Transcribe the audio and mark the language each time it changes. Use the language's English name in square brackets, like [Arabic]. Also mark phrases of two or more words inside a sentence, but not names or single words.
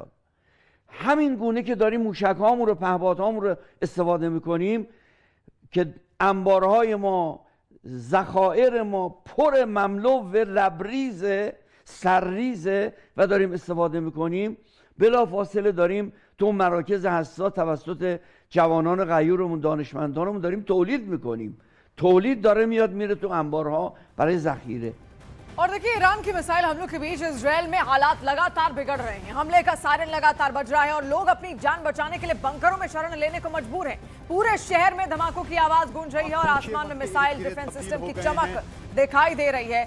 [Persian] همین گونه که داریم موشک‌هامون رو، پهپادهامون رو استفاده میکنیم که انبارهای ما، ذخایر ما پر مملو و لبریز سرریزه و داریم استفاده میکنیم، بلا فاصله داریم تو مراکز حساس توسط جوانان غیورمون، دانشمندانمون داریم تولید میکنیم. تولید داره میاد میره تو انبارها برای ذخیره. [Hindi] और देखिए ईरान की मिसाइल हमलों के बीच इजरायल में हालात लगातार बिगड़ रहे हैं। हमले का सायरन लगातार बज रहा है और लोग अपनी जान बचाने के लिए बंकरों में शरण लेने को मजबूर हैं। पूरे शहर में धमाकों की आवाज गूंज रही है और आसमान में [English] missile defense system [Hindi] की चमक दिखाई दे रही है।